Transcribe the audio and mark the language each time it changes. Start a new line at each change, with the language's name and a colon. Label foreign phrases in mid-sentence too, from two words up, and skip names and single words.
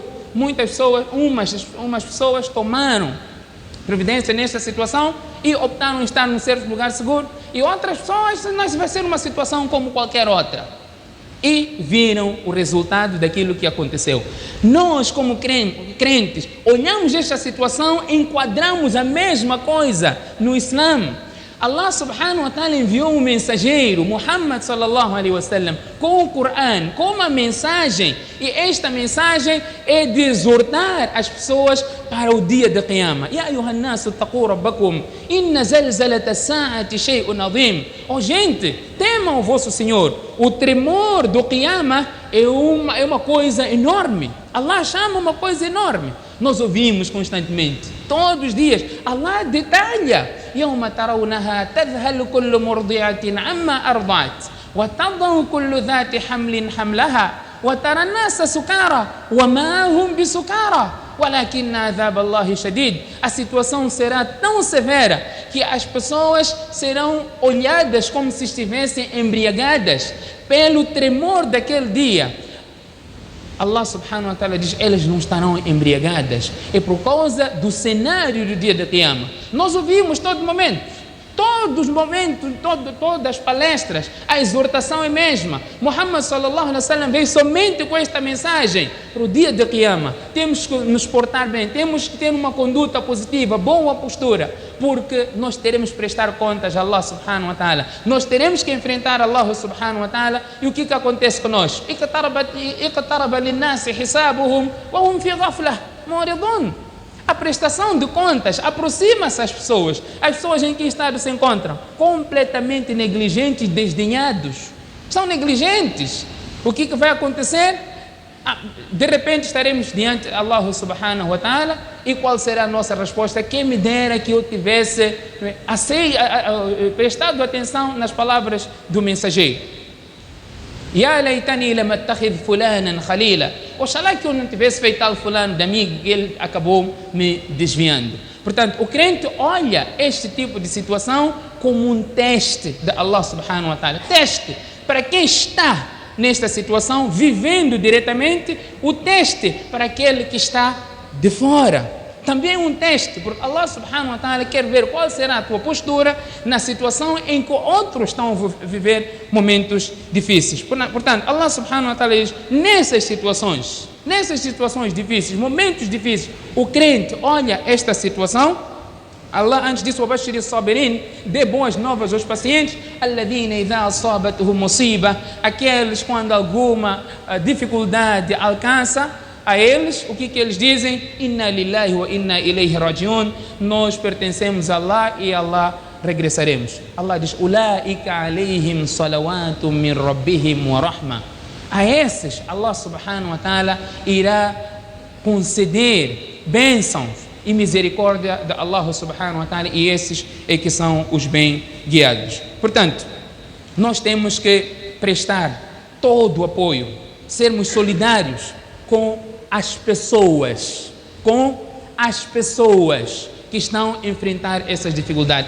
Portuguese: Muitas pessoas, umas pessoas tomaram providência nesta situação e optaram em estar num certo lugar seguro. E outras pessoas, vai ser uma situação como qualquer outra. E viram o resultado daquilo que aconteceu. Nós, como crentes, olhamos esta situação, enquadramos a mesma coisa no Islã. Allah
Arabic: سبحانه وتعالى
Portuguese: enviou um mensageiro,
Arabic: محمد صلى الله عليه وسلم,
Portuguese: com o Coran, com uma mensagem, e esta mensagem é de exortar as pessoas para o dia de Qiyamah.
Arabic: يا أيها الناس اتقوا ربكم، إن زلزلة الساعة شيء عظيم.
Portuguese: Oh gente, temam o vosso Senhor. O tremor do Qiyamah é uma coisa enorme. Allah chama uma coisa enorme. Nós ouvimos constantemente, todos os dias. Allah detalha.
Arabic: يوم ترونها تذهل كل مرضعة عما أرضعت وتضع كل ذات حمل حملها وترى الناس سكارى وما هم بسكارى ولكن عذاب الله شديد.
Portuguese: A situação será tão severa que as pessoas serão olhadas como se estivessem embriagadas pelo tremor daquele dia. Allah
Arabic: سبحانه وتعالى
Portuguese: diz, elas não estarão embriagadas. É por causa do cenário do dia da Qiyamah. Nós ouvimos todo momento, todas as palestras, a exortação é a mesma. Muhammad
Arabic: صلى الله عليه وسلم
Portuguese: veio somente com esta mensagem para o dia da Qiyamah. Temos que nos portar bem, temos que ter uma conduta positiva, boa postura, porque nós teremos que prestar contas a Allah
Arabic: سبحانه وتعالى.
Portuguese: Nós teremos que enfrentar Allah
Arabic: سبحانه وتعالى.
Portuguese: E o que acontece conosco?
Arabic: اقترب للناس حسابهم وهم في غفلة معرضون.
Portuguese: A prestação de contas aproxima-se às pessoas. As pessoas em que estado se encontram? Completamente negligentes, desdenhados. São negligentes. O que vai acontecer? De repente estaremos diante de Allah
Arabic: سبحانه وتعالى.
Portuguese: E qual será a nossa resposta? Quem me dera que eu tivesse prestado atenção nas palavras do mensageiro.
Arabic: يا ليتني لم أتخذ فلانا خليلا.
Portuguese: Oxalá que eu não tivesse feito tal fulano de amigo, que ele acabou me desviando. Portanto, o crente olha este tipo de situação como um teste de Allah
Arabic: سبحانه وتعالى.
Portuguese: Teste para quem está nesta situação, vivendo diretamente, o teste para aquele que está de fora. Também um teste, porque Allah
Arabic: سبحانه وتعالى
Portuguese: quer ver qual será a tua postura na situação em que outros estão a viver momentos difíceis. Portanto, Allah
Arabic: سبحانه وتعالى
Portuguese: diz, nessas situações difíceis, momentos difíceis, o crente olha esta situação. Allah antes disso,
Arabic: وَبَشِّرِ الصَّابِرِينَ,
Portuguese: dê boas novas aos pacientes,
Arabic: الَّذِينَ إِذَا أَصَابَتْهُمْ مُصِيبَةٌ,
Portuguese: aqueles quando alguma dificuldade alcança a eles, o que eles dizem?
Arabic: إنا لله وإنا إليه راجعون.
Portuguese: Nós pertencemos a Allah e a Allah regressaremos. Allah diz,
Arabic: أولئك عليهم صلوات من ربهم ورحمة.
Portuguese: A esses, Allah
Arabic: سبحانه وتعالى
Portuguese: irá conceder bênçãos e misericórdia de Allah
Arabic: سبحانه وتعالى,
Portuguese: e esses é que são os bem guiados. Portanto, nós temos que prestar todo o apoio, sermos solidários com as pessoas, com as pessoas que estão a enfrentar essas dificuldades.